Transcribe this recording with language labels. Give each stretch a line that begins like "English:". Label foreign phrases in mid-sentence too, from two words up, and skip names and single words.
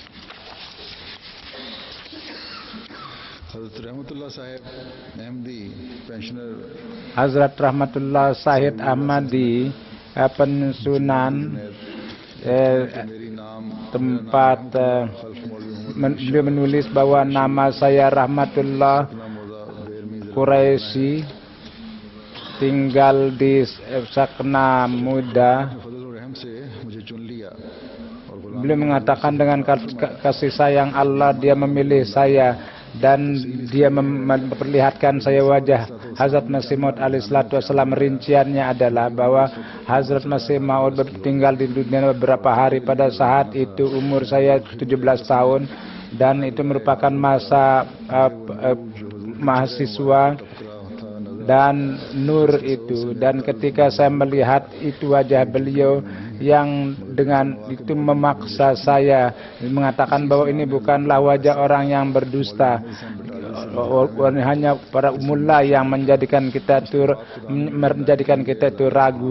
Indonesian: Hazrat Rahmatullah Sahid Ahmadi pensiunan tempat beliau menulis bahwa nama saya Rahmatullah Quraisy tinggal di Sakna Muda.
Urdu: فضل اور رحم سے مجھے چن لیا اور غلام
Indonesian: Beliau mengatakan dengan kasih sayang Allah dia memilih saya dan dia memperlihatkan saya wajah Hazrat Masih Maud
Arabic: عليه الصلاة والسلام.
Indonesian: Rinciannya adalah bahwa Hazrat Masih Maud tinggal di dunia beberapa hari. Pada saat itu umur saya 17 tahun dan itu merupakan masa mahasiswa dan nur itu, dan ketika saya melihat itu wajah beliau yang dengan itu memaksa saya mengatakan bahwa ini bukanlah wajah orang yang berdusta, hanya para mullah yang menjadikan kita itu ragu.